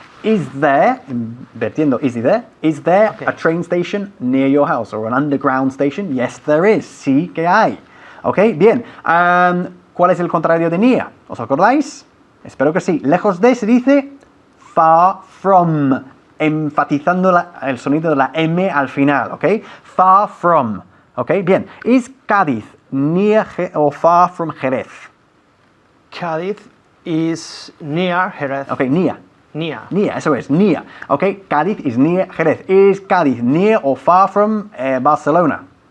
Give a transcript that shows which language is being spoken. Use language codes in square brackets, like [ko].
[en] Is there, vertiendo is there Okay. a train station near your house or an underground station? Yes, there is. [es] Sí que hay. [en] Ok, bien. [es] ¿Cuál es el contrario de near? ¿Os acordáis? Espero que sí. Lejos de se dice far from, enfatizando el sonido de la M al final. [en] Ok, far from. Ok, bien. Is Cádiz near or far from Jerez? Cádiz is near Jerez. Ok, near. Near. Near, [es] eso es, [en] near. Ok, Cádiz is near Jerez. Is Cádiz near or far from Barcelona?